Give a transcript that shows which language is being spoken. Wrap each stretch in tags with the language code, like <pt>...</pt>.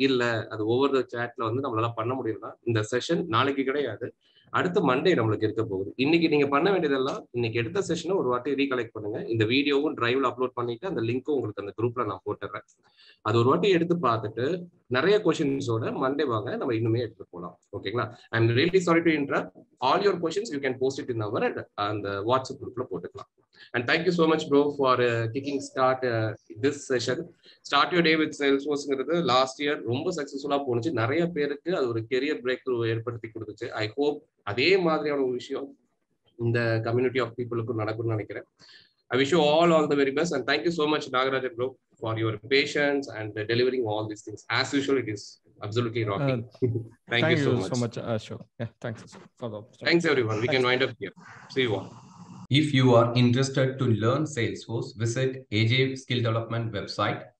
<ta>இல்ல அது over the சாட்ல வந்து நம்மளால பண்ண முடியும்னா இந்த செஷன் நாளைக்கு கிடையாது, அடுத்த மண்டே நம்மளுக்கு இருக்க போகுது. இன்னைக்கு நீங்க பண்ண வேண்டியதெல்லாம் இன்னைக்கு எடுத்த செஷனை ஒரு வாட்டி ரீகலெக்ட் பண்ணுங்க. இந்த வீடியோவும் டிரைவ்ல அப்லோட் பண்ணிட்டு அந்த லிங்க்கும் உங்களுக்கு அந்த குரூப்ல நான் போட்டுறேன். அது ஒரு வாட்டி எடுத்து பார்த்துட்டு நிறைய क्वेश्चंसோட மண்டே வாங்க, நம்ம இன்னுமே எடுத்து போகலாம். ஓகேங்களா?</ta> <en>I am really sorry to interrupt. All your questions you can post it in our and WhatsApp</en> <ta>குரூப்ல போட்டுக்கலாம்.</ta> <en>And thank you so much bro for kicking start this session. Start your day with</en> <ta>Salesforceங்கிறது last year ரொம்ப சக்சஸ்ஃபுல்லா போனுச்சு. நிறைய பேருக்கு அது ஒரு career break through ஏற்படுத்தி கொடுத்துச்சு. ஐ ஹோப் அதே மாதிரியான ஒரு விஷயம் இந்த கம்யூனிட்டி ஆஃப் பீப்புளுக்கு நடக்கும்னு நினைக்கிறேன்.</ta> <en>I wish you all the very best and thank you so much Nagarajan bro for your patience and delivering all these things. As usual, it is absolutely rocking. Thank you so much. Sure. Yeah, thanks for the opportunity. Thanks everyone. We can wind up here. See you all. If you are interested to learn Salesforce, visit AJ Skill Development website.</en>